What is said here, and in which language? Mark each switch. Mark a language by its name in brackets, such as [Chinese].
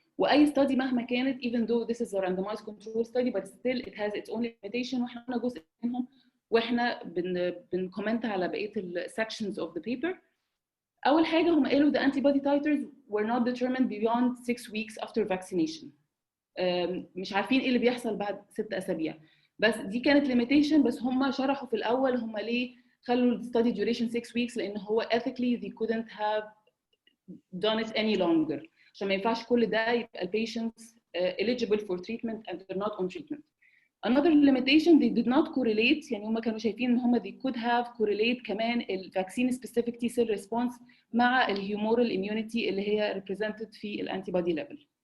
[Arabic] واي [English] study [Arabic] مهما كانت [English] even though this is a randomized control study but still it has its own limitation [Arabic] واحنا قلنا جزء منهم واحنا بنكومنت على بقيه [English] sections of the paper. [Arabic] اول حاجه هم قالوا [English] the antibody titers were not determined beyond 6 weeks after vaccination. [Arabic] مش عارفين ايه اللي بيحصل بعد 6 اسابيع. بس دي كانت [English] limitation. [Arabic] بس هم شرحوا في الاول هم ليه خلوا [English] ال study duration 6 weeks لان هو ethically they couldn't have done it any longer [Arabic] عشان ما ينفعش كل ده يبقى [English] ال patients eligible for treatment and they're not on treatment. Another limitation they did not correlate. [Arabic] يعني هم كانوا شايفين ان هم [English] they could have correlate كمان ال vaccine specific T cell response مع ال humoral immunity [Arabic] اللي هي [English] represented في ال antibody level.